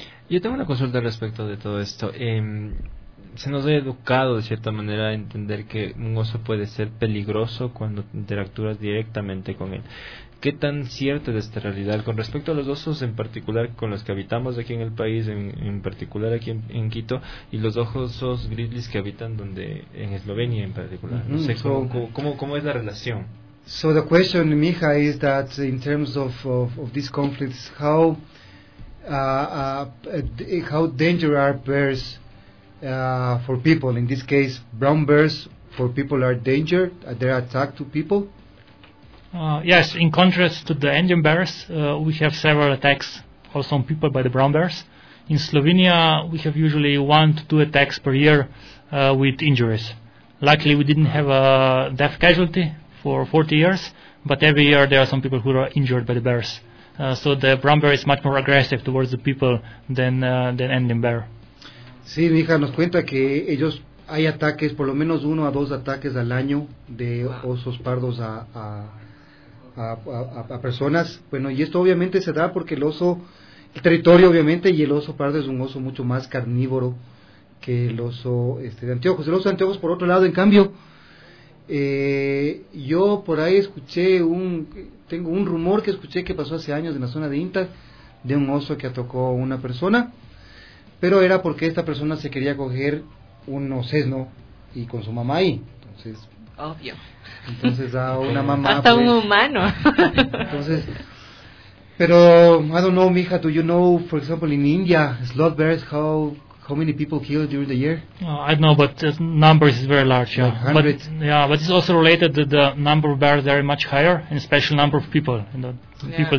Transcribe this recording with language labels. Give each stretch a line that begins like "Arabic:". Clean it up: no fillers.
Spanish: Yo tengo una consulta respecto de todo esto. Se nos ha educado de cierta manera a entender que un oso puede ser peligroso cuando interactúas directamente con él. ¿Qué tan cierta es esta realidad con respecto a los osos en particular con los que habitamos aquí en el país, en particular aquí en Quito, y los osos grizzlies que habitan donde en Eslovenia en particular? No sé, ¿cómo es la relación?
English: So the question, mija, is that in terms of these conflicts, how dangerous are bears for people? In this case, brown bears for people are danger, they attack to people. Yes, in contrast to the Andean bears, we have several attacks also on people by the brown bears. In Slovenia, we have usually 1 to 2 attacks per year with injuries. Luckily, we didn't have a death casualty for 40 years, but every year there are some people who are injured by the bears. So the brown bear is much more aggressive towards the people than Andean bear.
Spanish: Sí, mi hija nos cuenta que ellos hay ataques, por lo menos 1 a 2 ataques al año de osos pardos a personas. Bueno, y esto obviamente se da porque el oso, el territorio obviamente, y el oso pardo es un oso mucho más carnívoro que el oso de anteojos. El oso de anteojos, por otro lado, en cambio, yo por ahí escuché tengo un rumor que escuché que pasó hace años en la zona de Inta, de un oso que atacó a una persona, pero era porque esta persona se quería coger un sesno y con su mamá ahí. Entonces, obvio. Entonces a una mamá hasta pues, un humano. Entonces, pero
English: I don't know, mija, do you know, for example, in India, sloth bears, how many people kill during the year? I don't know, but the number is very large. Yeah, like but it's also related to the number of bears very much higher, and special number of people. You know, people.